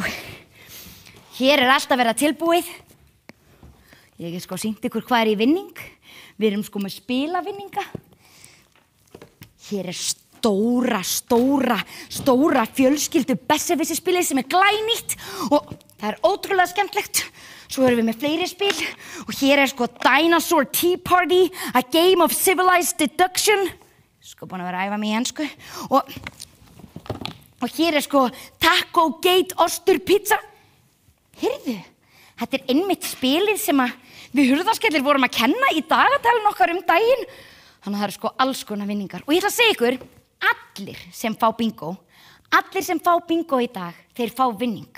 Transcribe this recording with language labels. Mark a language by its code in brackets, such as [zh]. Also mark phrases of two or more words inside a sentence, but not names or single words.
[is] Hér er allt að vera tilbúið. Ég hef sko sýnt ykkur hvað er í vinning. Við erum sko með spilavinninga. Hér er stóra fjölskyldu Besserwisser-spilið sem er glænýtt og það er ótrúlega skemmtilegt. Svo erum við með fleiri spil og hér er sko Dinosaur Tea Party, [en] a game of civilized deduction. [is] Sko búin að vera að æfa mig í ensku. Og hér er sko Taco Gate Ostur Pizza. Heyrðu, þetta er einmitt spilið sem við Hurðaskellir vorum að kenna í dagatalinu okkar um daginn. Þannig að það eru sko alls konar vinningar. Og ég ætla að segja ykkur, allir sem fá bingo í dag, þeir fá vinning.